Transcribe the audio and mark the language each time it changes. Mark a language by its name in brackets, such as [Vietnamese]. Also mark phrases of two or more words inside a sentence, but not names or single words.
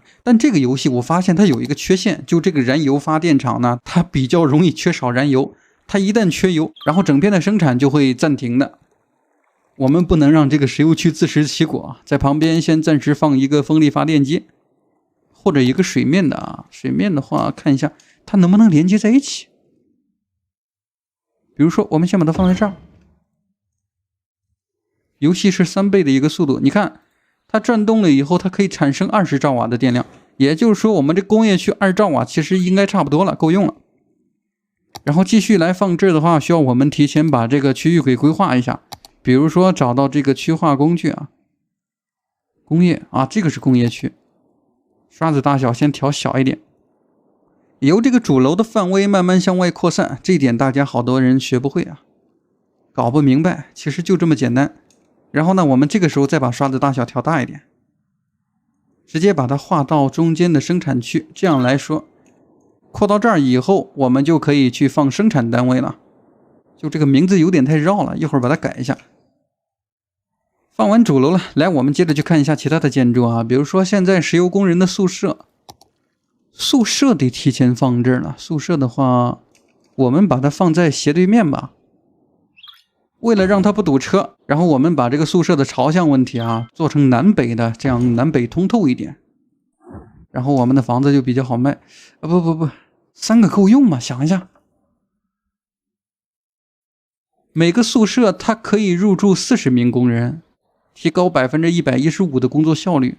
[Chinese] 但這個遊戲我發現它有一個缺陷，就這個燃油發電廠呢，它比較容易缺少燃油。它一旦缺油，然後整片的生產就會暫停的。我們不能讓這個石油區自食其果，在旁邊先暫時放一個風力發電機，或者一個水面的啊。水面的話，看一下它能不能連接在一起。比如說我们先把它放在这儿，游戏是3倍的一个速度，你看它转动了以后，它可以产生20兆瓦的電量，也就是說我們這工業區2兆瓦其實應該差不多了，夠用了。然後繼續來放置的話，需要我們提前把這個區域給規劃一下，比如說找到這個區劃工具啊，工業啊，這個是工業區，刷子大小先調小一點，由這個主樓的範圍慢慢向外擴散，這一點大家好多人學不會啊，搞不明白，其實就這麼簡單。然後呢，我們這個時候再把刷子大小調大一點，直接把它畫到中間的生產區，這樣來說擴到這兒以後，我們就可以去放生產單位了。就這個名字有點太繞了，一會兒把它改一下。放完主樓了，來我們接着去看一下其他的建築啊，比如說現在石油工人的宿舍，宿舍得提前放置了。宿舍的話，我們把它放在斜對面吧，為了讓它不堵車，然後我們把這個宿舍的朝向問題啊做成南北的，這樣南北通透一點，然後我們的房子就比較好賣。不，3個夠用嗎？想一下，每個宿舍它可以入住40名工人，提高115%的工作效率。